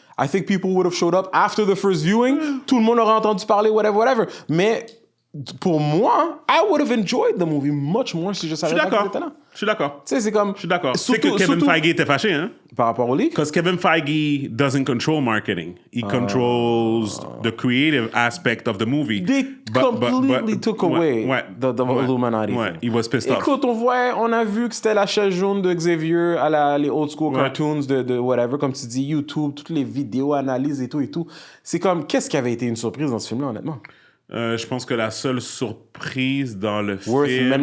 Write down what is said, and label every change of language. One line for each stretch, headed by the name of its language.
English: I think people would have showed up after the first viewing.
French: Tout le monde aurait entendu parler,
English: whatever.
French: Mais pour moi,
English: I would have enjoyed the movie much more
French: si je savais pas qu'il était là. Je suis d'accord. Tu sais, c'est comme... Je suis d'accord. C'est que Kevin Feige était fâché, hein? Par rapport au leak?
English: Because Kevin Feige doesn't control marketing. He controls the creative aspect of the movie. They completely took away the Illuminati.
French: Ouais,
English: he was pissed off.
French: Écoute, on a vu que c'était la chaise jaune de Xavier à les
English: old school cartoons
French: de
English: whatever,
French: comme tu dis, YouTube, toutes les vidéos, analyses et tout. C'est comme, qu'est-ce qui avait été une surprise dans ce film-là, honnêtement? Je pense que la seule surprise dans le film...